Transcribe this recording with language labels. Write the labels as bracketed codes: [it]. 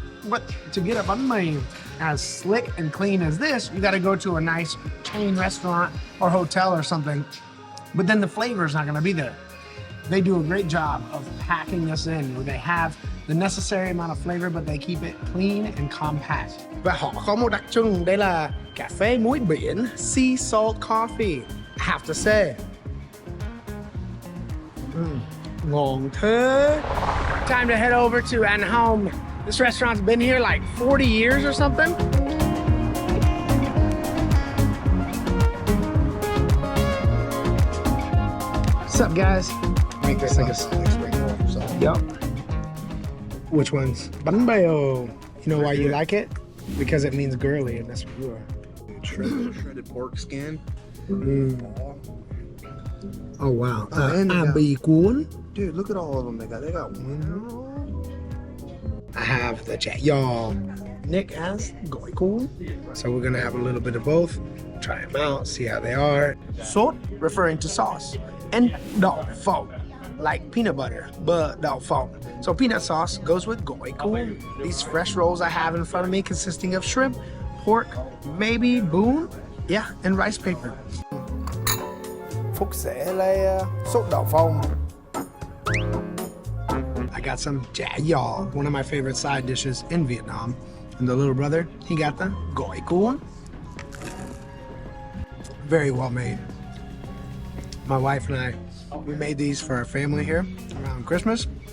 [en] But to get a bánh mì as slick and clean as this, you gotta go to a nice chain restaurant or hotel or something. But then the flavor's not gonna be there. They do a great job of packing this in where they have the necessary amount of flavor, but they keep it clean and compact. [vi] Và họ có một đặc trưng, đây là cà phê muối biển, [en] sea salt coffee. I have to say. [vi] Ngon thế. [en] Time to head over to An Home. This restaurant's been here like 40 years or something. What's up, guys? Make this like a spring roll or something. Yup. Which ones? Bánh bèo. You know why you like it? Because it means girly, and that's what you are. Shredded pork skin. Oh wow. and they got- [vi] Bì cuốn. [en] Dude, look at all of them they got. They got one. I have the chả giò. Nick has gỏi cuốn. So we're gonna have a little bit of both. Try them out, see how they are. Sốt, referring to sauce. And đậu phộng, like peanut butter, but đậu phộng. So peanut sauce goes with gỏi cuốn. These fresh rolls I have in front of me consisting of shrimp, pork, maybe bún, yeah, and rice paper. [vi] Phúc sẽ lấy sốt đậu phộng. [en] I got some chả giò, one of my favorite side dishes in Vietnam. And the little brother, he got the gỏi cuốn. Very well made. My wife and I, we made these for our family here around Christmas.